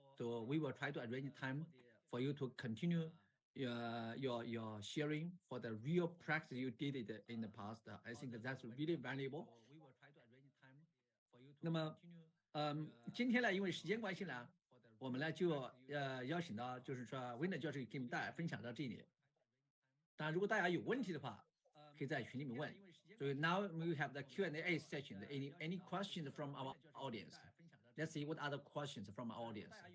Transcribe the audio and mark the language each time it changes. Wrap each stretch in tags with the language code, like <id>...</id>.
<en>So we will try to arrange time for you to continue your sharing for the real practice you did it in the past. I think that's really valuable.</en> <zh>那么，今天呢，因为时间关系呢，我们呢就邀请到，就是说 Wernher 教授给我们大家分享到这里。当然，如果大家有问题的话，可以在群里面问。</zh> <en>So now we have the Q&A session. Any questions from our audience? Let's see what other questions from our audience.</en>